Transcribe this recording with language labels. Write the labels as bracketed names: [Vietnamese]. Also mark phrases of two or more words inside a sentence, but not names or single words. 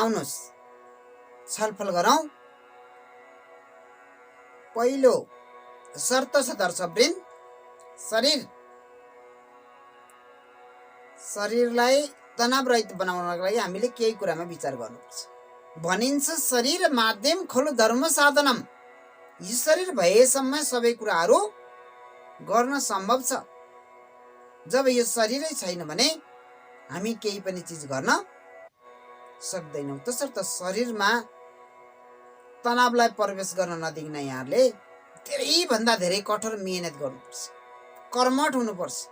[Nepali] आउनुहोस् छलफल गरौँ। पहिलो शर्त छ दर्शकवृन्द, शरीरलाई तनाव रहित बनाउनको लागि हामीले केही कुरामा विचार गर्नुपर्छ। भनिन्छ [Sanskrit] शरीर माध्यम खलु धर्म साधनम। [Nepali] यो शरीर भएसम्म सबै कुराहरू गर्न सम्भव छ। जब यो शरीरै छैन भने हामी केही पनि चिज गर्न सक्दैनौँ। तसर्थ शरीरमा तनावलाई प्रवेश गर्न नदिन यहाँहरूले धेरैभन्दा धेरै कठोर मेहनत गर्नुपर्छ, कर्मठ हुनुपर्छ।